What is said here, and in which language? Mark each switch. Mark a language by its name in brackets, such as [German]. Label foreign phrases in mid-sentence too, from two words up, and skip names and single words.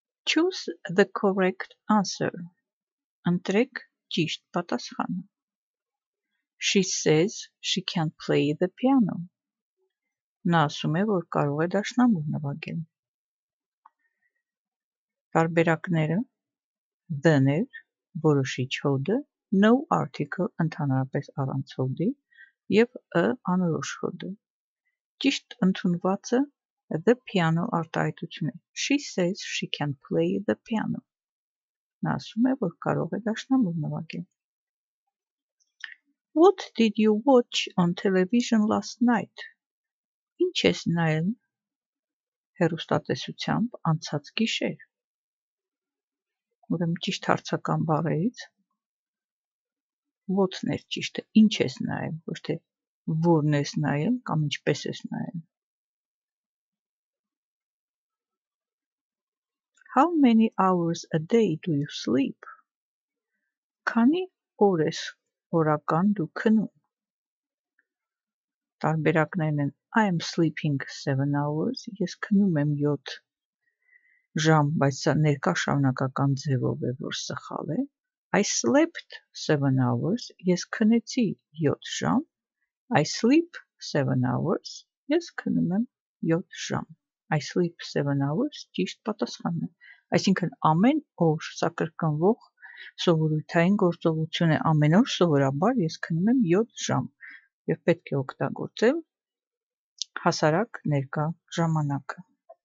[English] Choose the correct answer. [Armenian] Ընտրեք ճիշտ պատասխանը. [English] She says she can play the piano. [Armenian] Նա ասում է, որ կարող է դաշնամուր նվագել. Տարբերակները the-ներ, որոշիչ հոդը, [English] no article [Armenian] ընդհանրապես առանց հոդի և անորոշ հոդը. Ճիշտ ընդունվածը [English] the piano [Armenian] արտահայտությունն է. [English] She says she can play the piano. [Armenian] Նա ասում է, որ կարող է դաշնամուր նվագել. [English] What did you watch on television last night? [Armenian] Ինչ ես նայել հեռուստատեսությամբ անցած գիշեր? Ուրեմն ճիշտ հարցական բառերից what-ն էր ճիշտը, ինչ ես նայել, ոչ թե որն ես նայել կամ ինչպես ես նայել. [English] How many hours a day do you sleep? [Armenian] Քանի օր ես օրական դու քնում? Տարբերակներն են [English] I am sleeping 7 hours, [Armenian] ես քնում եմ 7 ժամ, բայց սա ներկա շարունակական ձևով է, որ սխալ է. [English] I slept 7 hours, [Armenian] ես քնեցի 7 ժամ. [English] I sleep 7 hours, [Armenian] ես քնում եմ 7 ժամ. [English] I sleep 7 hours [Armenian] ճիշտ պատասխանն է. Այսինքն ամեն օր սա կրկնվող սովորութային գործողություն է, ամեն օր սովորաբար ես քնում եմ 7 ժամ և պետք է օգտագործել հասարակ ներկա ժամանակը.